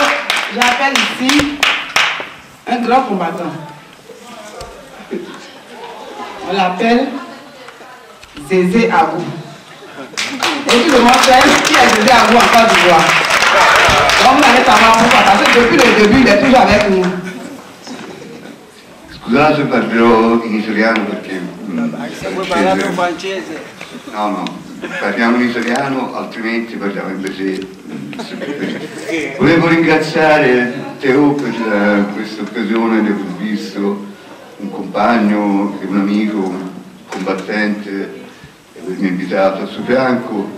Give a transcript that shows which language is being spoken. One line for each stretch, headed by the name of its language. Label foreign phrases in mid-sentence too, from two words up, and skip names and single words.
French: J'appelle ici un grand combattant. On l'appelle Zézé Abou. Et puis le monde qui est Zézé Abou en Côte d'Ivoire. Donc vous allez savoir pourquoi, parce que depuis le début, il est toujours avec nous.
Italian: Scusate, parlerò in italiano perché... Vuoi parlare in francese? No, parliamo in italiano, altrimenti parliamo in inglese. Volevo ringraziare Teo per questa occasione di aver visto un compagno e un amico, un combattente, e avermi invitato al suo fianco.